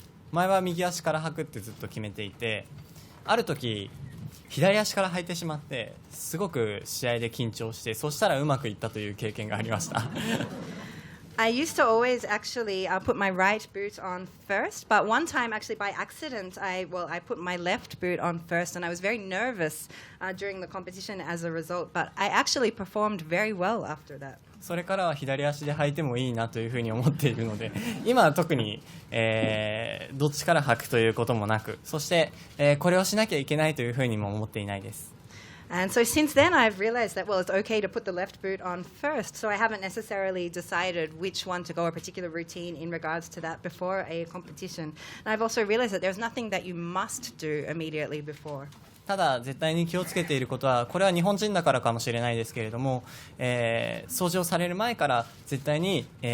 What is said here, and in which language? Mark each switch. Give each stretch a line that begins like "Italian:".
Japanese: 前は右足から履くってずっと決めていて、ある時左足から履いてしまってすごく試合で緊張して、そしたらうまくいったという経験がありました。
English: I used to always actually put my right boot on first, but one time actually by accident I put my left boot on first, and I was very nervous during the competition as a result, but I actually performed very well after that.
Japanese: それからは左足で履いてもいいなというふうに思っているので、今は特に、どっちから履くということもなく、そして、これをしなきゃいけないというふうにも思っていないです。
English: And so since then I've realized that, it's okay to put the left boot on first, so I haven't necessarily decided which one to go, a particular routine in regards to that before a competition. And I've also realized that there's nothing that you must do immediately before.
Japanese: ただ絶対に気をつけていることは、これは日本人だからかもしれないですけれども、掃除をされる前から絶対に、